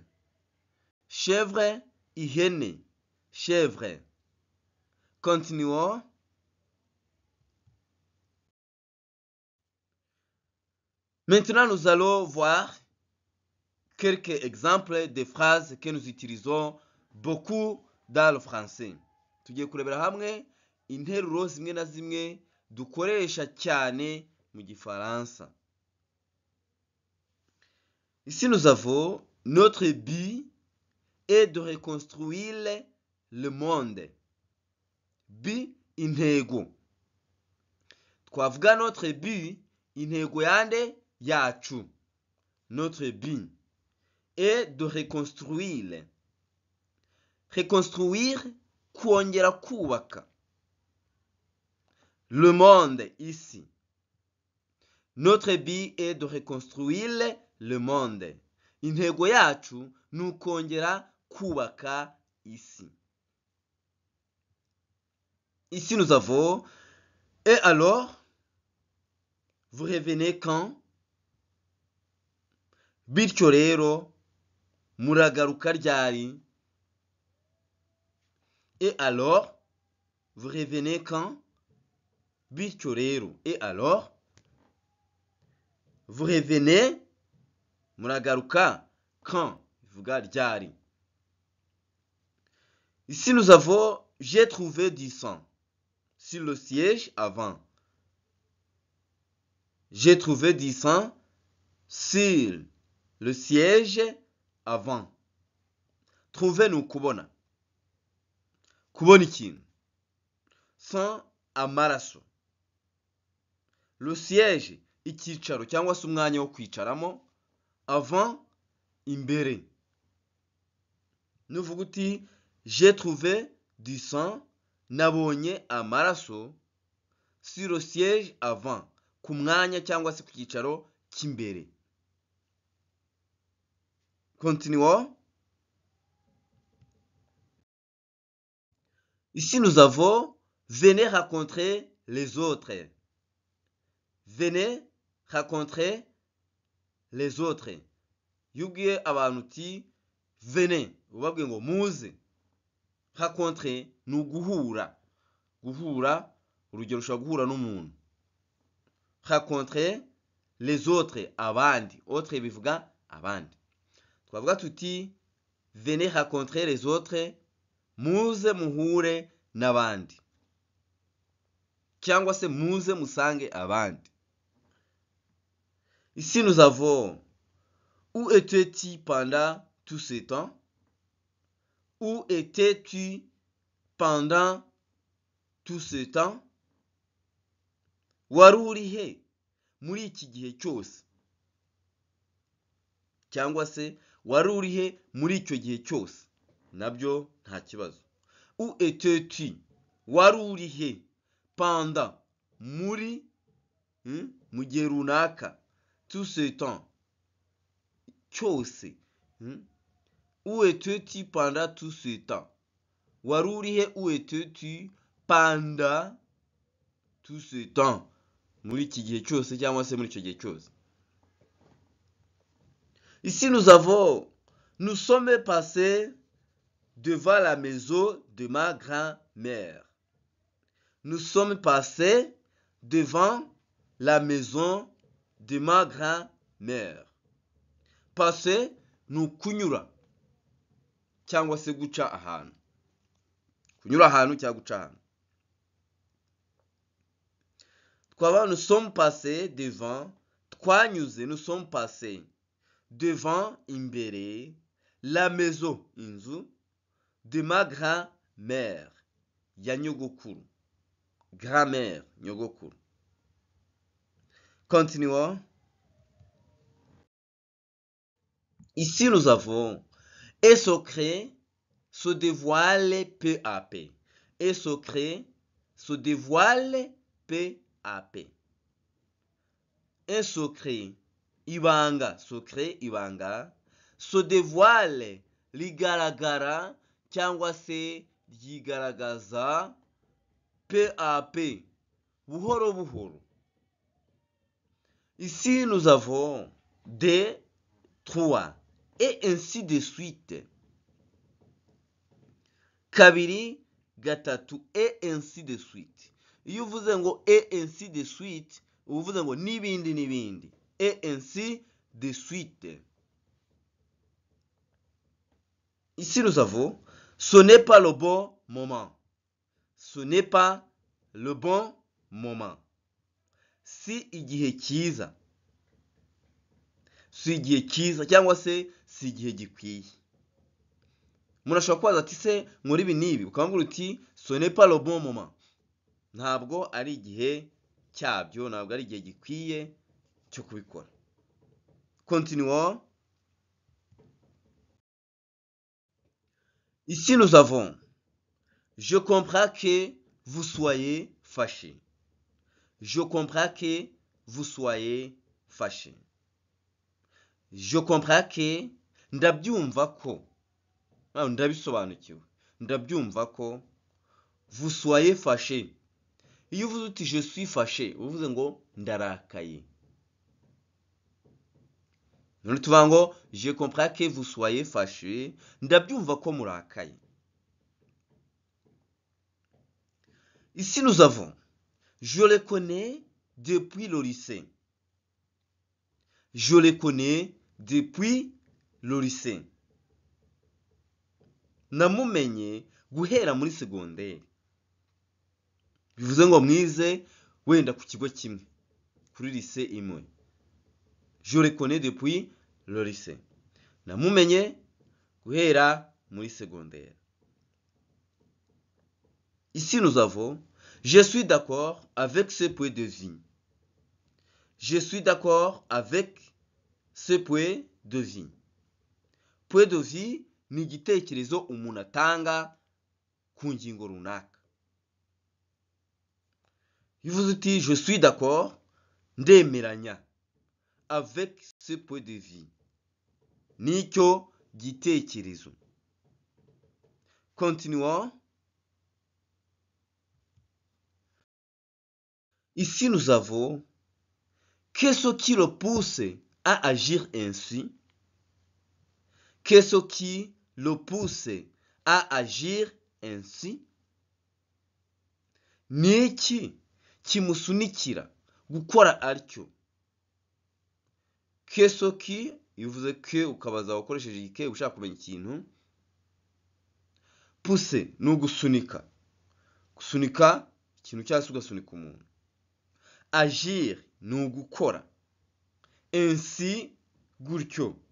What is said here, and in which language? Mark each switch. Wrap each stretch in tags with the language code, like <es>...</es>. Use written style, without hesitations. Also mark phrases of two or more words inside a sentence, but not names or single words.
<fr>Chèvre, ihene. Chèvre. Continuons. Maintenant, nous allons voir quelques exemples de phrases que nous utilisons beaucoup dans le français.</fr> <rw>Tugiye kurebera hamwe interuro zimwe na zimwe dukoresha cyane mu Gifaransa.</rw> <fr>Ici nous avons notre but est de reconstruire le monde. But,</fr> <rw>intego. Twavuga</rw> <fr>notre but,</fr> <rw>intego yande yacu.</rw> <fr>Notre but est de reconstruire. Reconstruire,</fr> <rw>kongera kubaka.</rw> <fr>le monde ici. Notre but est de reconstruire le monde.</fr> <rw>Intego yacu ni ukongera kubaka isi.</rw> <fr>Ici nous avons et alors vous revenez quand?</fr> <rw>Bityo rero muragaruka ryari?</rw> <fr>Et alors vous revenez quand?</fr> <rw>Bityo rero</rw> <fr>et alors vous revenez muragaruka quand?</fr> <rw>Bivuga ryari.</rw> <fr>Ici nous avons j'ai trouvé du sang sur le siège avant. J'ai trouvé du sang sur le siège avant.</fr> <rw>Trouver ni ukubona. Kubona ikintu. Sang amaraso.</rw> <fr>Le siège</fr> <rw>icyicaro cyangwa se umwanya wo kwicaramo.</rw> <fr>Avant</fr> <rw>imbere. Nuvuga uti</rw> <fr>j'ai trouvé du sang,</fr> <rw>nabonye amaraso</rw> <fr>sur le siège avant,</fr> <rw>ku mwanya cyangwa se ku cyicaro cy'imbere.</rw> <fr>Continuons. Ici nous avons venez rencontrer les autres. Venez rencontrer les autres.</fr> <rw>Yugiye abantu uti venez, ubabwiye ngo muze. Rencontrer ni uguhura. Guhura, urugero ushobora guhura n'umuntu.</rw> <fr>Rencontrer les autres, abandi.</fr> <rw>Autres bivuga abandi. Twavuga tuti</rw> <fr>venez rencontrer les autres,</fr> <rw>muze muhure n'abandi. Cyangwa se muze musange abandi.</rw> <fr>Ici nous avons où étais-tu pendant tout ce temps? Où étais-tu pendant tout ce temps?</fr> <rw>Wari uri he muri iki gihe cyose? Cyangwa se wari uri he muri icyo gihe cyose? Nabyo nta kibazo.</rw> <fr>Où étais-tu?</fr> <rw>Wari uri he pendant muri mu gihe runaka</rw> <fr>tout ce temps</fr> <rw>cyose.</rw> <fr>Où étais-tu pendant tout ce temps?</fr> <rw>Wari uri he</rw> <fr>où étais-tu pendant tout ce temps?</fr> <rw>Muri iki gihe cyose cyangwa se muri icyo gihe cyose.</rw> <fr>Ici nous avons nous sommes passés devant la maison de ma grand-mère. Nous sommes passés devant la maison de ma grand-mère.</fr> <rw>Passer ni ukunyura cyangwa se guca ahantu. Kunyura ahantu cyangwa guca ahantu.</rw> <fr>Twaba nous sommes passés devant, twanyuze nous sommes passés devant imbere la maison inzu de ma grand-mère</fr> <rw>ya nyogokuru.</rw> <fr>Grand-mère nyogokuru. Continuons. Ici nous avons et secret se dévoile peu à peu. Et secret se dévoile peu à peu. Un secret ibanga, secret ibanga, se dévoile</fr> <rw>rigaragara cyangwa se ryigaragaza</rw> <fr>peu à peu,</fr> <rw>buhoro buhoro.</rw> <fr>Ici nous avons 2, 3 et ainsi de suite.</fr> <rw>Kabiri, gatatu</rw> <fr>et ainsi de suite.</fr> <rw>Iyo uvuze ngo</rw> <fr>et ainsi de suite,</fr> <rw>uvuze ngo n'ibindi n'ibindi.</rw> <fr>Et ainsi de suite. Ici nous avons ce n'est pas le bon moment. Ce n'est pas le bon moment.</fr> <rw>Si igihe cyiza. Si igihe cyiza cyangwa se si igihe gikwiye. Umuntu ashobora kubaza ati se muri ibi n'ibi ukamubwira uti</rw> <fr>ce n'est pas le bon moment.</fr> <rw>Ntabwo ari igihe cyabyo, ntabwo ari igihe gikwiye cyo kubikora.</rw> <fr>Continuons. Ici nous avons je comprends que vous soyez fâché. Je comprends que vous soyez fâché. Je comprends que</fr> <rw>ndabyumva ko ndabisobanukiwe ndabyumva ko</rw> <fr>vous soyez fâché.</fr> <rw>Iyo uvuze uti</rw> <fr>je suis fâché</fr> <rw>uvuze ngo ndarakaye. None tuvuga ngo</rw> <fr>je comprends que vous soyez fâché,</fr> <rw>ndabyumva ko murakaye.</rw> <fr>Ici nous avons je le connais depuis le lycée. Je le connais depuis le lycée.</fr> <rw>Namumenye guhera muri secondaire. Bivuze ngo mwize wenda ku kigo kimwe kuri lycée imwe.</rw> <fr>Je le connais depuis le lycée.</fr> <rw>Namumenye guhera muri secondaire.</rw> <fr>Ici nous avons je suis d'accord avec ce point de vue. Je suis d'accord avec ce point de vue. Point de vue</fr> <rw>ni igitekerezo umuntu atanga ku ngingo runaka. Bivuze uti</rw> <fr>je suis d'accord ndemeranya avec ce point de vue.</fr> <rw>Nicyo gitekerezo.</rw> <fr>Continuons. Ici nous avons qu'est-ce qui le pousse à agir ainsi? Qu'est-ce qui le pousse à agir ainsi?</fr> <rw>Niki kimusunikira gukora atyo?</rw> <fr>Qu'est-ce qui</fr> <rw>bivuze que ukabaza wakoresheje iki ushaka kumenya ikintu. Pousse ni ugusunika. Gusunika ikintu cyangwa ugasunika umuntu. Agir ni ugukora. Ainsi gutyo.</rw>